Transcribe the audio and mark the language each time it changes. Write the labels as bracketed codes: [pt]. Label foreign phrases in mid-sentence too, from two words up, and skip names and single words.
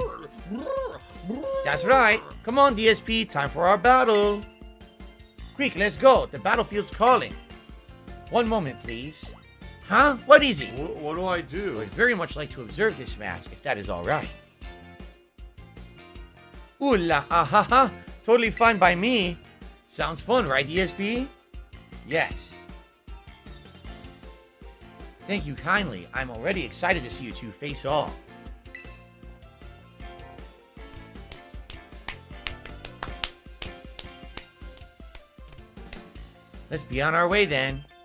[en] That's right. Come on, DSP. Time for our battle. Quick, let's go. The battlefield's calling. 1 moment, please. Huh? What is it? What do I do? I'd very much like to observe this match, if that is all right. Ooh la ha ha ha. Totally fine by me. Sounds fun, right, DSP? Yes. Thank you kindly. I'm already excited to see you two face off. Let's be on our way then.